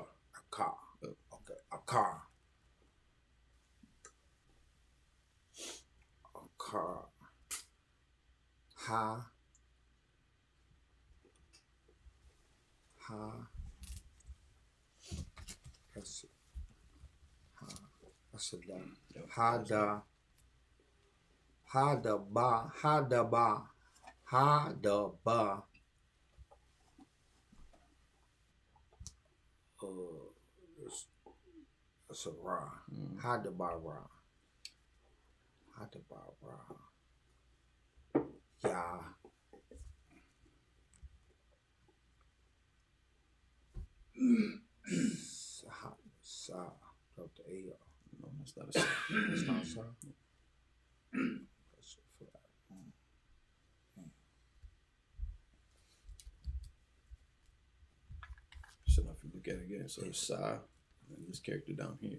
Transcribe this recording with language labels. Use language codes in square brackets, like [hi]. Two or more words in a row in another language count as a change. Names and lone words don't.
[en] A car. Okay. A car. A car. Ha. That's it. Ha. That's a da. [he] Ha da. Ha da ba. Ha da ba. Ha da ba. [en] It's a ra. [he] Ha da ba ra. Ha da ba ra. Ya. [en] Sa. Drop the A. No, that's not a sa. It's not sa. That's a flat. So now if you look at it again, so it's sa, and this character down here,